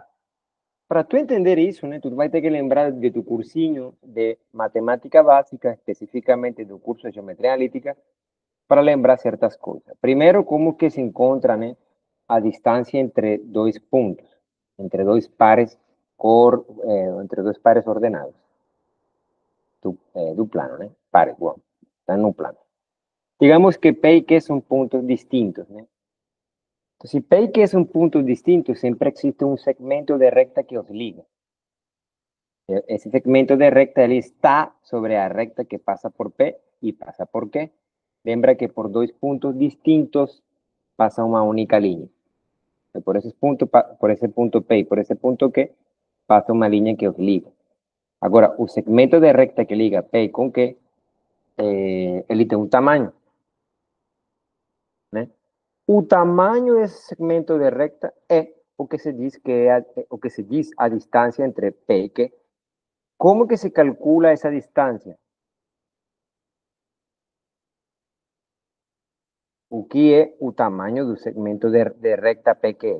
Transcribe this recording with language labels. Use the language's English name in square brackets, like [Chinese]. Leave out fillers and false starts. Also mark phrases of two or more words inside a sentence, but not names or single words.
[Portuguese] Para tu entender isso, né, tu vai ter que lembrar de tu cursinho de matemática básica, especificamente do curso de geometria analítica, para lembrar certas coisas. Primeiro, como que se encontra, né, a distância entre dois pontos, entre dois pares entre dois pares ordenados do plano, né? Pares, bom, están no plano. [Spanish] Digamos que P y Q son puntos distintos, ¿no? Entonces, si P y Q son puntos distintos, siempre existe un segmento de recta que [Portuguese] os liga. [Spanish] Ese segmento de recta [Portuguese] ele está [Spanish] sobre la recta que pasa por P y pasa por Q. Lembra que por dos puntos distintos pasa una única línea. Por ese punto P y por ese punto Q pasa una línea que [Portuguese] os liga. [Spanish] Ahora, el segmento de recta que liga P con Q, [Portuguese] ele tem [Spanish] un tamaño, [Portuguese] né? O tamanho desse [Spanish] segmento de recta [Portuguese] é o que se diz a distância entre P e Q. Como que se calcula essa distância? O que é o tamanho do [Spanish] segmento de recta [Portuguese] PQ?